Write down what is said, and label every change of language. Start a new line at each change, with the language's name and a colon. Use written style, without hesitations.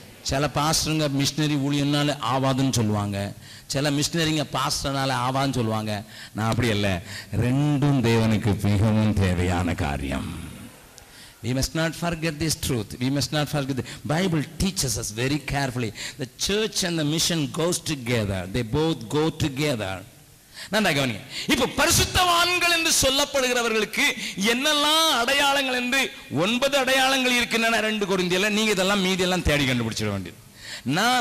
Tamil: சில பாஸ்டருங்க மிஷினரி ஊழியம்னால ஆவாதுன்னு சொல்லுவாங்க, சில மிஷினரிங்க பாஸ்டர்னால ஆவான்னு சொல்லுவாங்க. நான் அப்படி இல்லை, 2ம் தேவனுக்கு மிகவும் தேவையான காரியம்.
English: We must not forget this truth. We must not forget. The Bible teaches us very carefully. The church and the mission goes together. They both go together.
Tamil: நன்றா கவனிங்க. இப்போ பரிசுத்தவான்கள் என்று சொல்லப்படுகிறவர்களுக்கு என்னெல்லாம் அடையாளங்கள் என்று 9 அடையாளங்கள் இருக்கின்றன 2 கொரிந்தியர்ல. நீங்க இதெல்லாம் மீதி எல்லாம் தேடி கண்டுபிடிச்சிட வேண்டியது. நான்